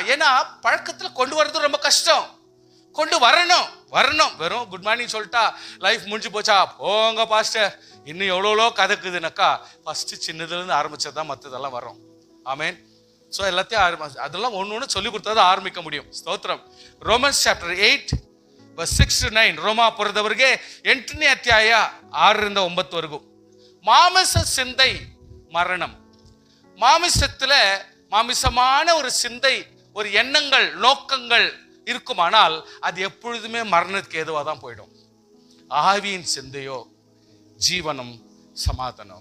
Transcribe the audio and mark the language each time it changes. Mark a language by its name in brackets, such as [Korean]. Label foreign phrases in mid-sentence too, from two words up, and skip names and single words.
[Tamil] ஏன்னா பழக்கத்தில் கொண்டு வர்றது ரொம்ப கஷ்டம். கொண்டு வரணும். வெறும் [English] good morning [Tamil] சொல்லிட்டா லைஃப் முடிஞ்சு போச்சா, போங்க பாஸ்டர் இன்னும் எவ்வளோ கதைக்குதுனாக்கா ஃபர்ஸ்ட் சின்னதுலேருந்து ஆரம்பிச்சதான் மற்றதெல்லாம் வரும். ஆமேன். ஸோ எல்லாத்தையும் அதெல்லாம் ஒன்று ஒன்று சொல்லி கொடுத்தா ஆரம்பிக்க முடியும். [Kannada] ಸ್ತೋತ್ರಂ. [English] Romans chapter 8 verse 6 to 9. [Kannada] ರೋಮಾಪುರದವರಿಗೆ 8ನೇ ಅಧ್ಯಾಯ 6ರಿಂದ 9 [Tamil] மாமிச சிந்தை மரணம். மாமிசத்துல மாமிசமான ஒரு சிந்தை, ஒரு எண்ணங்கள், நோக்கங்கள் இருக்குமானால் அது எப்பொழுதுமே மரணத்துக்கு ஏதுவாக தான் போயிடும். ஆவியின் சிந்தையோ ஜீவனம் சமாதானம்.